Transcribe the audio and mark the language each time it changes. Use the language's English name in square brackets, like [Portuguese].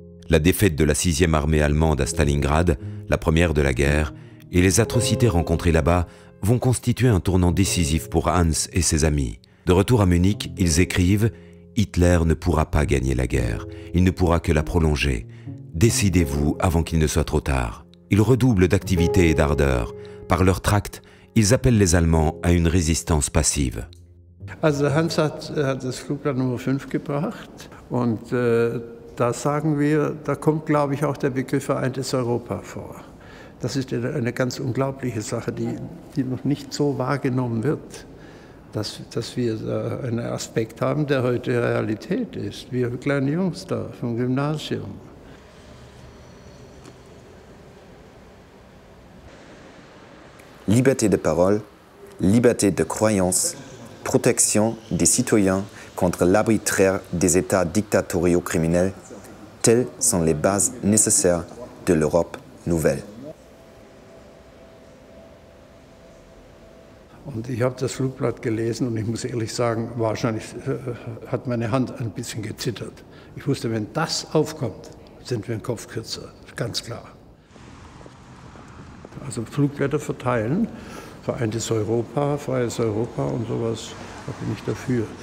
[French] La défaite de la 6e armée allemande à Stalingrad, la première de la guerre, et les atrocités rencontrées là-bas vont constituer un tournant décisif pour Hans et ses amis. De retour à Munich, ils écrivent « Hitler ne pourra pas gagner la guerre, il ne pourra que la prolonger. Décidez-vous avant qu'il ne soit trop tard. » Ils redoublent d'activité et d'ardeur. Par leurs tracts, ils appellent les Allemands à une résistance passive. [German] Also Hans hat das Flugblatt Nummer 5 gebracht und da sagen wir, da kommt, glaube ich, auch der Begriff Vereintes Europa vor. Das ist eine ganz unglaubliche Sache, die noch nicht so wahrgenommen wird, dass wir da einen Aspekt haben, der heute Realität ist. Wir kleine Jungs da vom Gymnasium. [French] Liberté de parole, liberté de croyance, protection des citoyens contre l'arbitraire des États dictatoriaux criminels, telles sont les bases nécessaires de l'Europe nouvelle. [German] Und ich habe das Flugblatt gelesen und ich muss ehrlich sagen, wahrscheinlich hat meine Hand ein bisschen gezittert. Ich wusste, wenn das aufkommt, sind wir einen Kopf kürzer, ganz klar. Also Flugblätter verteilen, Vereintes Europa, Freies Europa und sowas, da bin ich dafür.